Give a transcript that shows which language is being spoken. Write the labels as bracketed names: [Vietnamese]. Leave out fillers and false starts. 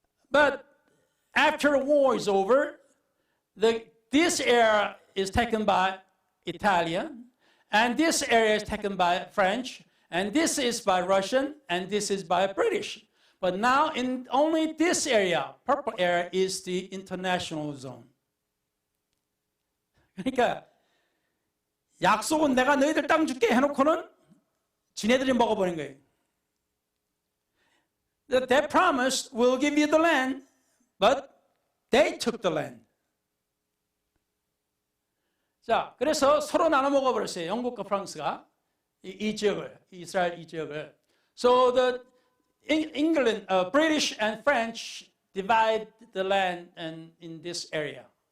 [English] But after the war is over, this area is taken by Italian, and this area is taken by French, and this is by Russian, and this is by British. But now in only this area, purple area is the international zone. [Korean] 그러니까 약속은 내가 너희들 땅 줄게 해놓고는 지네들이 먹어버린 거예요. [English] That promise will give you the land, but they took the land. [Korean] 자, 그래서 서로 나눠 먹어버렸어요. 영국과 프랑스가 이 지역을, 이스라엘 이 지역을. [English] So the England, British and French divide the land in this area.